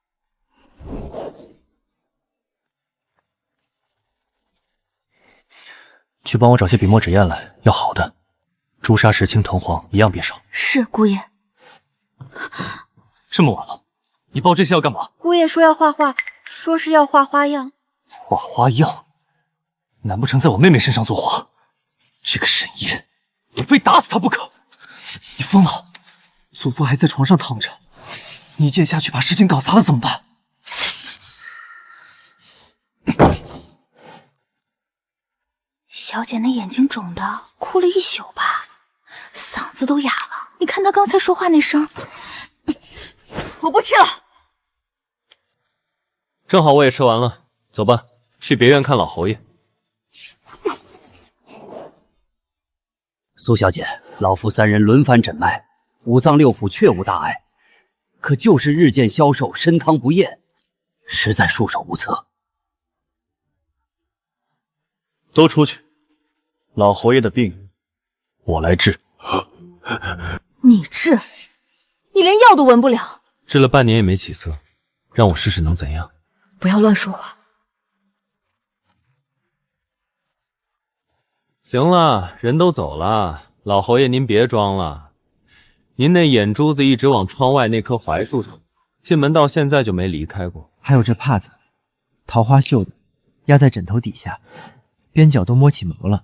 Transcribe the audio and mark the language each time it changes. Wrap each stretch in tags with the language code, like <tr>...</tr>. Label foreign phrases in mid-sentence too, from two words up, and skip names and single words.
<zh>去幫我找些筆墨紙硯來，要好的，朱砂、石青、藤黃一樣別少。是，姑爺。這麼晚了，你抱這些要幹嘛？姑爺說要畫畫，說是要畫花樣。畫花樣？難不成在我妹妹身上作畫？這個沈燕，你非打死她不可！你瘋了！祖父還在床上躺着，你一劍下去把事情搞砸了怎麼辦？小姐那眼睛腫的，哭了一宿吧？嗓子都哑了。你看他刚才说话那声。我不吃了。正好我也吃完了，走吧，去别院看老侯爷。蘇小姐，老夫3人輪番診脈，五臟六腑確無大礙，可就是日漸消瘦，參湯不厭，實在束手無策。都出去，老侯爺的病我來治。你治？你連藥都聞不了。治了半年也沒起色，讓我試試能怎樣？不要亂說話。行了，人都走了，老侯爺您別裝了。您那眼珠子一直往窗外那棵槐樹上，進門到現在就沒離開過。還有這帕子，桃花繡的，壓在枕頭底下，邊角都摸起毛了。</zh>